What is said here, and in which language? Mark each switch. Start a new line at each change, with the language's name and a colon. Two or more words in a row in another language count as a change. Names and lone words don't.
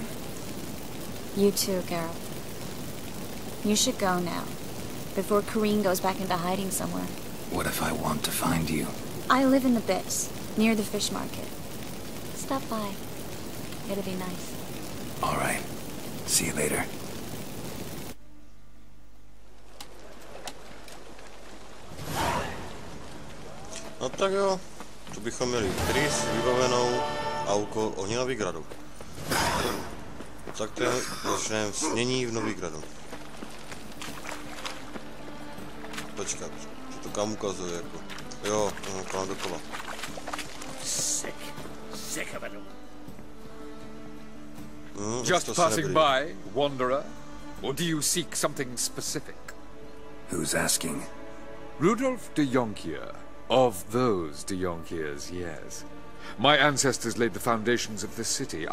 English: You too, Geralt. You should go now, before Corrine goes back into hiding somewhere. What if I want to find you? I live in the Bits, near the fish market. Stop by. It'll be nice. All right. See you later.
Czech: No tak jo, tu bychom měli Triss vybavenou a úkol ohně na Novigradu. Tak to je začneme snění v Novigradu. Počkat, to kam ukazuje jako. Jo, kolem dokola.
English: Sick of it all. Just passing by, wanderer? Or do you seek something specific? Who's asking? Rudolf de Jonkier. Of those de Jonkiers, yes. My ancestors laid the foundations of this city.